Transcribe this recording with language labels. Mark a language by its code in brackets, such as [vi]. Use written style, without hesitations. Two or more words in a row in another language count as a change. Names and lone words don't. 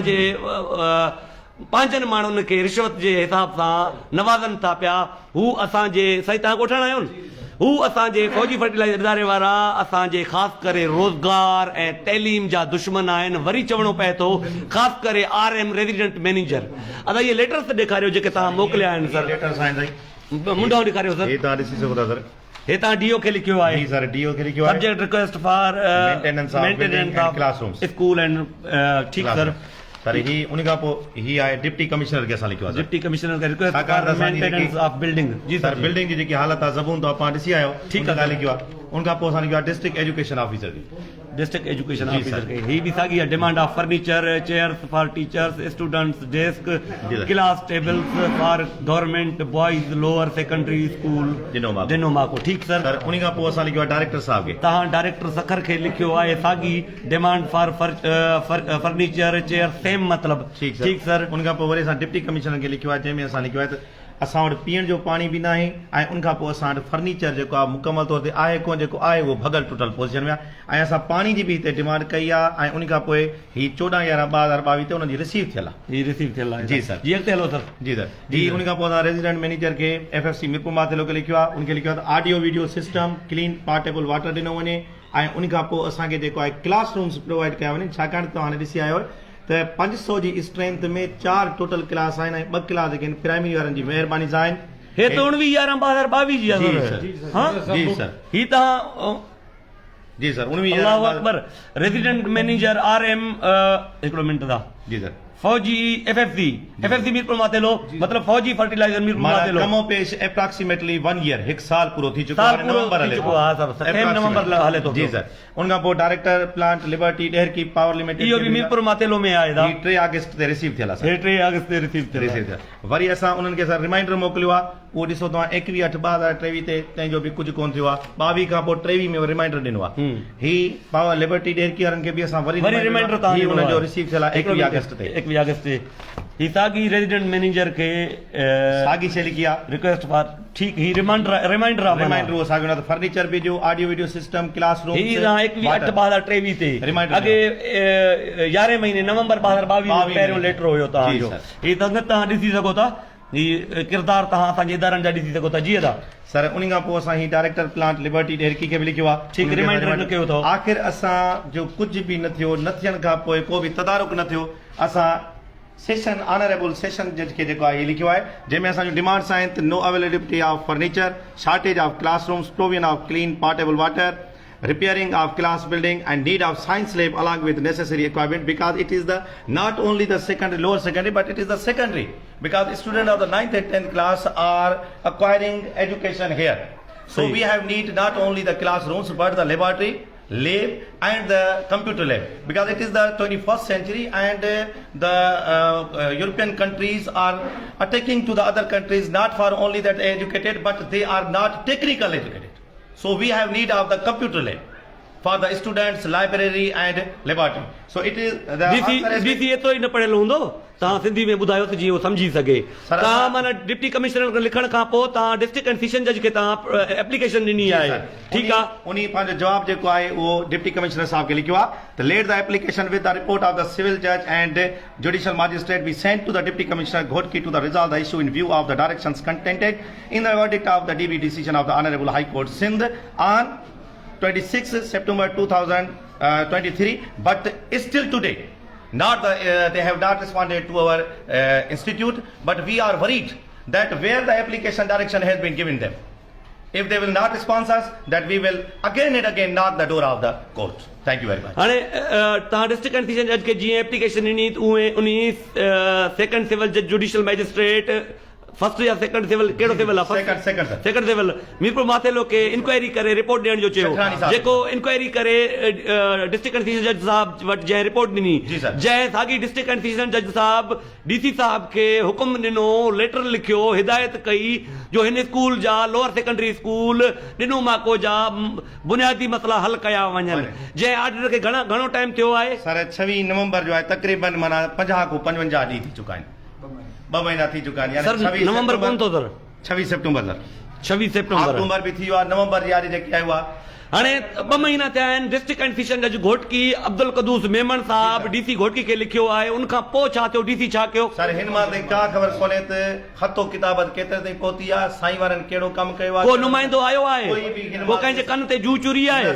[sd] पंहिंजनि माण्हुनि खे रिश्वत जे हिसाब सां नवाज़नि था पिया हू असांजे साईं तव्हां कोठण आहियो न हू असांजे फौजी फर्टिलाइज़र इदारे वारा असांजे ख़ासि करे रोज़गार ऐं तइलीम जा दुश्मन आहिनि वरी चवणो पए थो ख़ासि करे RM [en] resident manager [sd] अदा इहे लेटर्स ॾेखारियो जेके तव्हां मोकिलिया आहिनि सर लेटर साइन साईं मुंडो ॾेखारियो सर ये तव्हां ॾिसी सघो था सर हे तव्हां DO खे लिखियो आहे जी सर DO खे लिखियो आहे [en] subject request for Maintenance of building and classrooms. school and [sd] ठीकु सर सर ही उन खां पोइ ही आहे डिप्टी कमिश्नर खे असां लिखियो आहे [en] deputy commissioner [sd] खे रिक्वेस्ट छाकाणि त फॉर असांजी मेंटेनेंस जेकी- [en] of building [sd] जी सर बिल्डिंग जी जेकी हालत आहे ज़बून तो तव्हां ॾिसी आयो ठीकु आहे, उन खां लिखियो आहे उन खां पोइ असां लिखियो आहे [en] district education officer [sd] खे [en] district education [sd] जी, ऑफिसर सर। खे ही भी साॻी आहे [en] demand of furniture chairs for teachers students desk [sd] जी, सर। [en] class tables for government boys lower secondary school [sd] ॾिनो माको ठीकु सर सर उन खां पोइ असां लिखियो आहे [en] director sahab [sd] खे तव्हां डायरेक्टर सखर खे लिखियो आहे साॻी [en] demand for furniture chair same [sd] मतिलबु ठीकु सर उन खां पोइ वरी असां डिप्टी कमिश्नर खे लिखियो आहे जंहिंमें असां लिखियो आहे त असां वटि पीअण जो पाणी बि न आहे ऐं उन खां पोइ असां वटि फर्नीचर जेको आहे [en] mukammal taur [sd] ते आहे कोन जेको आहे उहो भॻल टुटल पोज़ीशन में आहे ऐं असां पाणी जी बि हिते डिमांड कई आहे ऐं उन खां पोइ ही 14/11/2022 ते हुनजी रिसीव थियल आहे ही रिसीव थियल आहे जी, सर। जी अॻिते हलो सर जी सर जी उन खां पोइ असां [en] resident manager [sd] खे FFC मिरपुर माथेलो खे लिखियो आहे उनखे लिखियो आहे त [en] audio video system clean portable water [sd] ॾिनो वञे ऐं उन खां पोइ असांखे जेको आहे [en] class rooms provide [sd] कया वञनि छाकाणि त हाणे ॾिसी आयो त 500 जी स्ट्रेंथ में 4 टोटल क्लास आहिनि ऐं 2 क्लास जेके आहिनि प्राइमरी वारनि जी महिरबानी सां आहिनि हे त 19/11/2022 जी आहे जी, सर सर। हां जी सर ही तव्हां जी सर 19 [ar] الله أكبر [en] resident manager [sd] RM हिकिड़ो मिंट था जी सर फौजी FFC मीरपुर मातेलो मतलब [en] Fauji Fertilizer [sd] मीरपुर माना मातेलो कमो पेश [en] approximately 1 year [sd] हिकु साल पूरो थी चुको साल आहे पूरो नवंबर थी हले चुको आहे, सर। सेम नवंबर हले थो जी पियो। सर उन खां पोइ [en] director plant [sd] लिबर्टी डेयर की पावर लिमिटेड इहो बि मीरपुर मातेलो में आहे था 3 अगस्त ते रिसीव थियल आहे सर। 3 अगस्त ते रिसीव रिसीव थियो थियल। वरी असां उन्हनि खे सर रिमाइंडर मोकिलियो आहे उहो ॾिसो तव्हां 21/8/2023 ते तंहिंजो बि कुझु कोन थियो आहे 22 खां पोइ 23 में रिमाइंडर ॾिनो आहे ही [en] Power Liberty Daharki [sd] वारनि खे बि असां वरी रिमाइंडर था ही उन्हनि जो रिसीव थियल आहे 21 अगस्त ते 21 अगस्त ते ही साॻी [en] resident manager [sd] खे साॻी शइ लिखी आहे [en] request for [sd] ठीक ही रिमाइंडर आहे रिमाइंडर उहो साॻियो न त फर्नीचर बि ॾियो [en] audio video system classroom [sd] ही 21/8/2023 ते [en] Reminder [sd] अॻे 11 महीने नवंबर 2022 22 पहिरियों लेटर हुयो तव्हांजो जी, सर। ही संगत तव्हां ॾिसी सघो था जी किरदार तव्हां असांजे इदारनि जा ॾिसी सघो था जीअं था सर उन खां पोइ असां ही [en] director plant [sd] लिबर्टी डेरकी खे बि लिखियो आहे ठीकु, रिमाइंडर न कयो अथव। आख़िर असां जो कुझु बि न थियो न थियण खां पोइ को बि तदारुक न थियो असां सेशन [en] honourable session judge [sd] खे जेको आहे ही लिखियो आहे जंहिंमें असांजूं डिमांड्स आहिनि त [en] no availability of furniture, shortage of classrooms, provision of clean portable water, repairing of class building and need of science lab along with necessary equipment, because it is the not only the secondary lower secondary but it is the secondary, because students of the 9th and 10th class are acquiring education here. So we have need not only the classrooms but the laboratory, lab and the computer lab, because it is the 21st century and the European countries are attacking to the other countries not for only that educated but they are not technical educated. So we have need of the computer lab for the students, library and laboratory. So it is the [sd] डीसी एतिरो ई न पढ़ियल हूंदो तव्हां सिंधी में ॿुधायो त जीअं उहो सम्झी सघे तव्हां माना [en] deputy commissioner [sd] खे लिखण खां पोइ तव्हां [en] district and session judge [sd] खे तव्हां एप्लीकेशन ॾिनी आहे ठीकु आहे उन पंहिंजो जवाब जेको आहे उहो डिप्टी कमिश्नर साहब खे लिखियो आहे त [en] let the application with the report of the civil judge and judicial magistrate be sent to the deputy commissioner Ghotki to the resolve the issue in view of the directions contented in the verdict of the DB decision of the honourable High Court Sindh on 26 September 2023, but still today not they have not responded to our institute, but we are worried that where the application direction has been given them, if they will not respond us, that we will again and again knock the door of the court. Thank you very much. [sd] हाणे तव्हां [en] district and session judge [sd] खे जीअं एप्लीकेशन ॾिनी उहे उन [en] second civil judge judicial magistrate first [sd] या [en] second civil [sd] कहिड़ो सिविल आहे [en] second civil [sd] मीरपुर माथेलो खे इंक्वायरी करे रिपोर्ट ॾियण जो चयो जेको इंक्वायरी करे [en] district and session judge [sd] साहब वटि जंहिं रिपोर्ट ॾिनी जंहिं साॻी [en] district and session judge [sd] साहब डीसी साहब खे हुकुम ॾिनो लेटर लिखियो हिदायत कई जो हिन स्कूल जा [en] lower secondary school [sd] ॾिनो माको जा बुनियादी मसला हल कया वञनि जंहिं ऑर्डर खे घणो टाइम थियो आहे सर 26 नवंबर जो आहे तक़रीबन माना 50 खां 55 ॾींहं थी चुका आहिनि 2 महीना थी चुका आहिनि सर नवंबर कोन थो सर 26 सितंबर सर 26 सितंबर अक्टूबर बि थी वियो आहे नवंबर यारी जेकी आयो आहे हाणे 2 महीना थिया आहिनि [en] district and session judge [sd] घोटकी अब्दुल कदूस मेमन साहब डीसी घोटकी खे लिखियो आहे उनखां पोइ छा थियो डीसी छा कयो सर हिन मां ताईं का ख़बर कोन्हे त ख़तो किताबत केतिरे ताईं पहुती आहे साईं वारनि कहिड़ो कमु कयो आहे को नुमाइंदो आयो आहे को कंहिंजे कन ते जू चुरी आहे